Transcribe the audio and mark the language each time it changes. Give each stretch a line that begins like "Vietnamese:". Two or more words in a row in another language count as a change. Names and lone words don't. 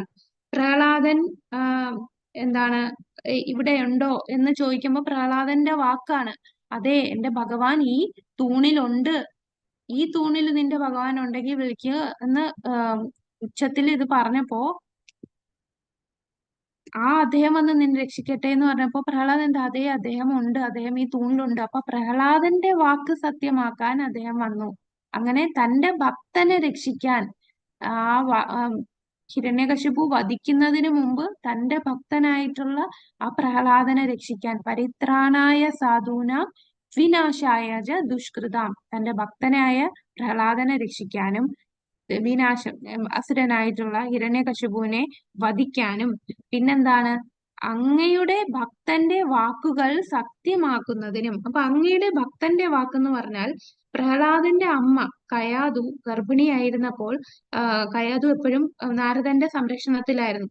Malayalam: പ്രഹ്ലാദൻ എന്താണ് ഇവിടെ ഉണ്ടോ എന്ന് ചോദിക്കുമ്പോ പ്രഹ്ലാദന്റെ വാക്കാണ്, അതെ എന്റെ ഭഗവാൻ ഈ തൂണിലുണ്ട്, ഈ തൂണിൽ നിന്റെ ഭഗവാൻ ഉണ്ടെങ്കിൽ വിളിക്കുക എന്ന് ഉച്ചത്തിൽ ഇത് പറഞ്ഞപ്പോ അദ്ദേഹം വന്ന് നിന്നെ രക്ഷിക്കട്ടെ എന്ന് പറഞ്ഞപ്പോ പ്രഹ്ലാദന്റെ അതെ അദ്ദേഹം ഉണ്ട്, അദ്ദേഹം ഈ തൂണിലുണ്ട്. അപ്പൊ പ്രഹ്ലാദന്റെ വാക്ക് സത്യമാക്കാൻ അദ്ദേഹം വന്നു. അങ്ങനെ തന്റെ ഭക്തനെ രക്ഷിക്കാൻ ഹിരണ്യകശിപു വധിക്കുന്നതിന് മുമ്പ് തന്റെ ഭക്തനായിട്ടുള്ള ആ പ്രഹ്ലാദനെ രക്ഷിക്കാൻ,
Sanskrit: परित्राणाय साधून विनाशाय च दुष्कृताम्,
Malayalam: തന്റെ ഭക്തനായ പ്രഹ്ലാദനെ രക്ഷിക്കാനും വിനാശം അസുരനായിട്ടുള്ള ഹിരണ്യകശിപുവിനെ വധിക്കാനും, പിന്നെന്താണ് അങ്ങയുടെ ഭക്തന്റെ വാക്കുകൾ സത്യമാക്കുന്നതിനും. അപ്പൊ അങ്ങയുടെ ഭക്തന്റെ വാക്കെന്ന് പറഞ്ഞാൽ പ്രഹ്ലാദന്റെ അമ്മ കയാതു ഗർഭിണിയായിരുന്നപ്പോൾ കയാതു എപ്പോഴും നാരദന്റെ സംരക്ഷണത്തിലായിരുന്നു.